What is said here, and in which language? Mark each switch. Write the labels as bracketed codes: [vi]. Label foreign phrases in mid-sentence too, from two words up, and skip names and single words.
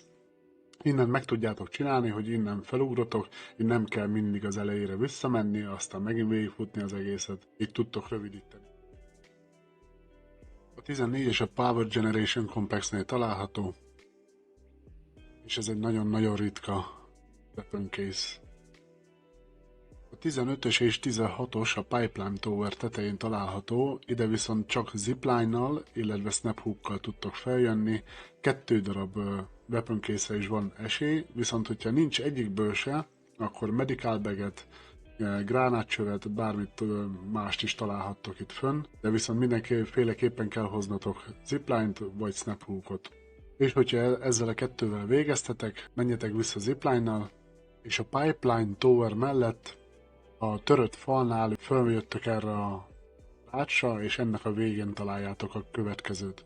[hu] Innen meg tudjátok csinálni, hogy innen felugrotok, így nem kell mindig az elejére visszamenni, aztán megint végigfutni az egészet, így tudtok rövidíteni. A 14-es a Power Generation Complexnél található, és ez egy nagyon-nagyon ritka [en] weapon case. [hu] A 15-ös és 16-os a Pipeline Tower tetején található, ide viszont csak zipline-nal, illetve [en] snap hookkal [hu] tudtok feljönni, 2 darab [en] weapon case-re [hu] is van esély, viszont hogyha nincs egyikből se, akkor [en] medical baget, [hu] gránátcsövet, bármit mást is találhattok itt fönn, de viszont mindenféleképpen kell hoznatok zipline-t vagy [en] snap hookot. [hu] És hogyha ezzel a kettővel végeztetek, menjetek vissza zipline-nal, és a Pipeline Tower mellett a törött falnál följöttök erre a rácsra, és ennek a végén találjátok a következőt.